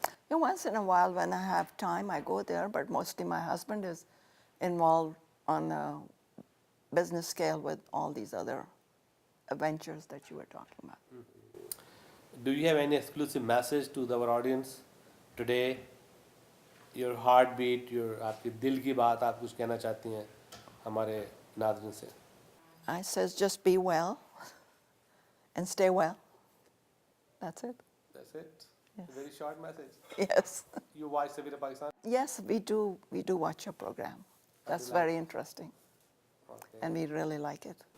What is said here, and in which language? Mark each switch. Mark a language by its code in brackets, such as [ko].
[en] Yeah, once in a while when I have time, I go there, but mostly my husband is involved on a business scale with all these other ventures that you were talking about. Do you have any exclusive message to our audience today? Your heartbeat, [ur] आपके दिल की बात आप कुछ कहना चाहती हैं हमारे नाज़रीन से? [en] I says just be well and stay well. That's it. That's it. Yes. A very short message. Yes. You watch Safira Pakistan? Yes, we do watch your program. That's you like very interesting, Okay. and we really like it.